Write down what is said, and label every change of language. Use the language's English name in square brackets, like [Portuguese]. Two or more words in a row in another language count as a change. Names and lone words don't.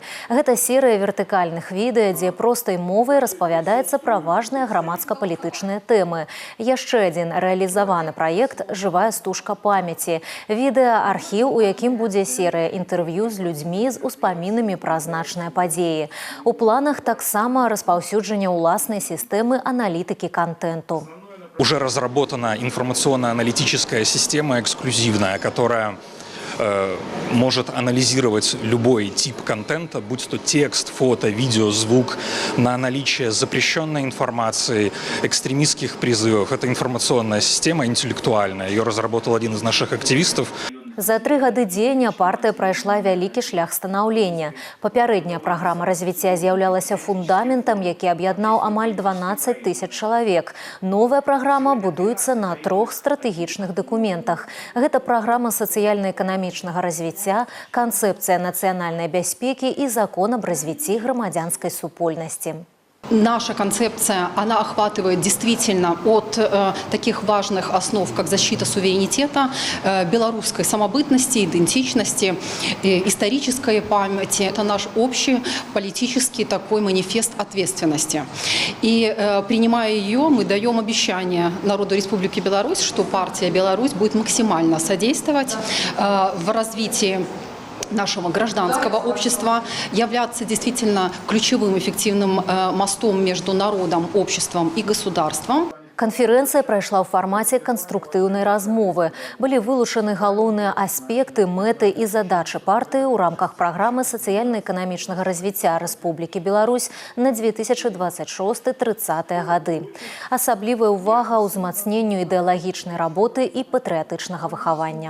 [Belarusian] Гэта серыя вертыкальных відэа, дзе простай мовай распавядаецца пра важныя грамадска-палітычныя тэмы. Яшчэ адзін рэалізаваны праект «Жывая стужка памяці». Відэа-архіў, у якім будзе серыя інтэрв'ю з людзьмі з успамінамі пра значныя падзеі. У планах таксама распаўсюджання ўласнай сістэмы аналітыкі контенту. [Russian] Уже разработана информационно-аналитическая система эксклюзивная, которая может анализировать любой тип контента, будь то текст, фото, видео, звук, на наличие запрещенной информации, экстремистских призывов. Это информационная система интеллектуальная. Ее разработал один из наших активистов. [Belarusian] За 3 гады дзеяння партыя прайшла вялікі шлях станаўлення. Папярэдняя праграма развіцця з'яўлялася фундаментам, які аб'яднаў амаль 12 000 чалавек. Новая праграма будуецца на 3 стратэгічных дакументах. Гэта праграма сацыяльна-эканамічнага развіцця, канцэпцыя нацыянальнай бяспекі і закон аб развіцці грамадзянскай супольнасці. [Russian] Наша концепция, она охватывает действительно от таких важных основ, как защита суверенитета, белорусской самобытности, идентичности, исторической памяти. Это наш общий политический такой манифест ответственности. И принимая ее, мы даем обещание народу Республики Беларусь, что партия «Беларусь» будет максимально содействовать в развитии нашего гражданского общества, являться действительно ключевым эффективным мостом между народом, обществом и государством. [Belarusian] Канферэнцыя прайшла ў фармаце канструктыўнай размовы. Былі вылучаны галоўныя аспекты, мэты і задачы партыі ў рамках праграмы сацыяльна-эканамічнага развіцця Рэспублікі Беларусь на 2026-30 гады. Асаблівая ўвага ўзмацненню ідэалагічнай работы і патрыятычнага выхавання.